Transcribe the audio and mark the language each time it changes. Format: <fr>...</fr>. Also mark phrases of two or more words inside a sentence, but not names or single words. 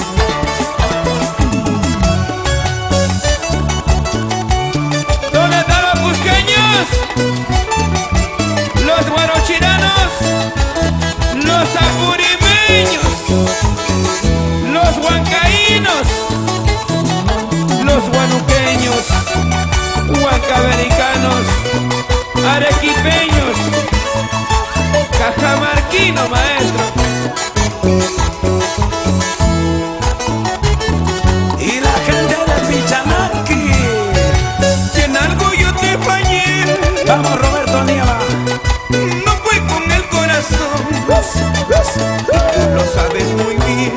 <es>¿Dónde están los cusqueños? Los guarochiranos, los apurimeños, los huancaínos, los guanuqueños, huancavericanos, arequipeños, cajamarquino, maestro. Y la gente de Pichanaki. Si en algo yo te fallé, Vamos, Roberto Nieva. no fue con el corazón, tú lo sabes muy bien.</es>